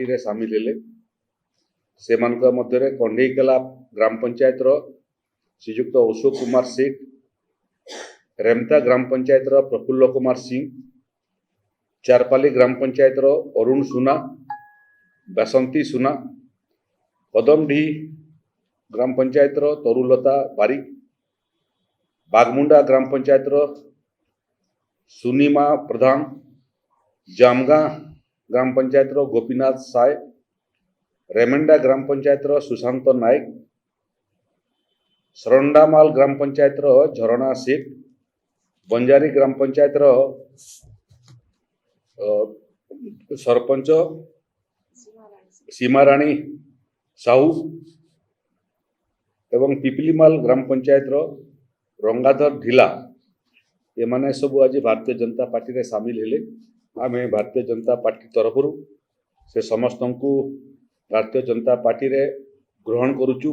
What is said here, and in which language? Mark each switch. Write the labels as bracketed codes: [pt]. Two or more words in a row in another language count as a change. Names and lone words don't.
[or] ରେ ସାମିଲ ହେଲେ ସେ ମଧ୍ୟ କଣ୍ଡେଇକଲା ଗ୍ରାମ ପଞ୍ଚାୟତ ଶ୍ରୀଯୁକ୍ତ ଅଶୋକ କୁମାର ସେଠ, ରେମତା ଗ୍ରାମ ପଞ୍ଚାୟତ ପ୍ରଫୁଲ୍ଲ କୁମାର ସିଂହ, ଚାରପାଲି ଗ୍ରାମ ପଞ୍ଚାୟତ ଅରୁଣ ସୁନା, ବସନ୍ତୀ ସୁନା, ପଦମଢ଼ି ଗ୍ରାମ ପଞ୍ଚାୟତ ତରୁଲତା ବାରିକ, ବାଗମୁଣ୍ଡା ଗ୍ରାମ ପଞ୍ଚାୟତ ସୁନୀମା ପ୍ରଧାନ, ଜାମଗା ଗ୍ରାମ ପଞ୍ଚାୟତ ଗୋପୀନାଥ ସାୟ, ରେମେଣ୍ଡା ଗ୍ରାମ ପଞ୍ଚାୟତ ସୁଶାନ୍ତ ନାୟକ, ସରଣ୍ଡାମାଲ ଗ୍ରାମ ପଞ୍ଚାୟତ ଝରଣା ଶେଖ, ବଞ୍ଜାରୀ ଗ୍ରାମ ପଞ୍ଚାୟତ ସରପଞ୍ଚ ସୀମାରାଣୀ ସାହୁ ଏବଂ ପିପଲୀମାଲ ଗ୍ରାମ ପଞ୍ଚାୟତ ରଙ୍ଗାଧର ଢିଲା ଏ ମାନେ ସବୁ ଆଜି ଭାରତୀୟ ଜନତା ପାର୍ଟି ରେ ସାମିଲ ହେଲେ। ଆମେ ଭାରତୀୟ ଜନତା ପାର୍ଟି ତରଫ ସେ ସମସ୍ତ କୋ ଭାରତୀୟ ଜନତା ପାର୍ଟି ରେ ଗ୍ରହଣ କରୁଛୁ।